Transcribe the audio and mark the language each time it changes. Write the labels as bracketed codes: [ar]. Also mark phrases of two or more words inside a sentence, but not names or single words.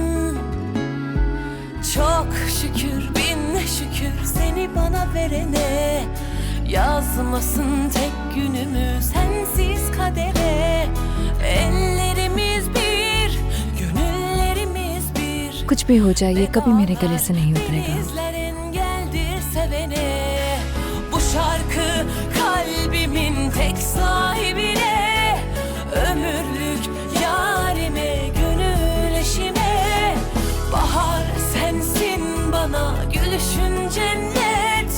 [tr] Çok şükür bin şükür seni bana verene. Yazmasın tek günümü sensiz kadere. Ellerimiz bir, gönüllerimiz bir. [hi] कुछ भी हो जाए ये कभी मेरे गले से नहीं उतरेगा। [tr] Denizler engeldir sevene. Bu şarkı kalbimin tek sahibine. Ömürlük yarime, gönül eşime. Bahar sensin bana gülüşün cennet.